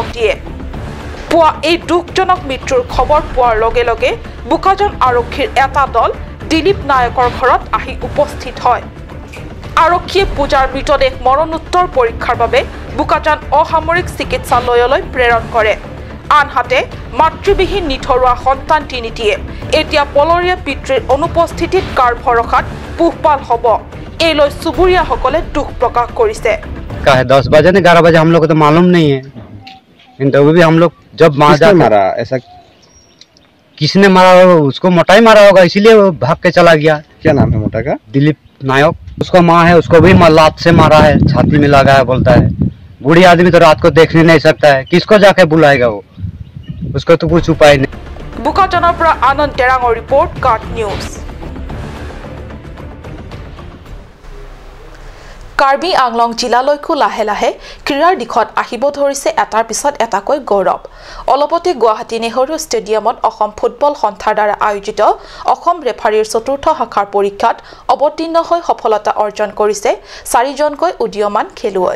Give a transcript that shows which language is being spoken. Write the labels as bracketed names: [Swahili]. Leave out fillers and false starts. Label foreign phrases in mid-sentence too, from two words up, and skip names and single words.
[Assamese] দিয়ে পোৱা এই দুখজনক মৃত্যুৰ খবৰ পোৱাৰ লগে লগে বুকাজান আৰক্ষীৰ এটা দল দিলীপ নায়কৰ ঘৰত আহি উপস্থিত হয় আৰক্ষীয়ে পূজাৰ মৃতদেহ মৰণোত্তৰ পৰীক্ষাৰ বাবে বুকাজান অসামৰিক চিকিৎসালয়লৈ প্ৰেৰণ কৰে আনহাতে মাতৃবিহীন নিথৰুৱা সন্তান তিনিটিয়ে এতিয়া পলৰীয়া পিতৃৰ অনুপস্থিতিত কাৰ ভৰসাত পোহপাল হ'ব এইলৈ চুবুৰীয়াসকলে দুখ প্ৰকাশ কৰিছে [Hindi] 10 बजे ने 11 बजे हम लोग को तो मालूम नहीं है लेकिन तभी भी हम लोग जब मारा ऐसा किसने मारा उसको मोटाई मारा होगा इसीलिए वो भाग के चला गया क्या नाम है मोटा का दिलीप नायक उसका माँ है उसको भी लात से मारा है छाती में लगा है बोलता है बूढ़ी आदमी तो रात को देखने नहीं सकता है किसको जाके बुलाएगा वो उसको तो कुछ उपाय नहीं [Assamese] बुकाजाনৰ পৰা আনন্দ টেৰাঙৰ ৰিপৰ্ট কাট নিউজ কাৰ্বি আংলং জিলালৈকো লাহে লাহে ক্ৰীড়াৰ দিশত আহিব ধৰিছে এটাৰ পিছত এটাকৈ গৌৰৱ অলপতে গুৱাহাটী নেহৰু ষ্টেডিয়ামত অসম ফুটবল সন্থাৰ দ্বাৰা আয়োজিত অসম ৰেফাৰীৰ চতুৰ্থ শাখাৰ পৰীক্ষাত অৱতীৰ্ণ হৈ সফলতা অৰ্জন কৰিছে 4জনকৈ উদীয়মান খেলুৱৈ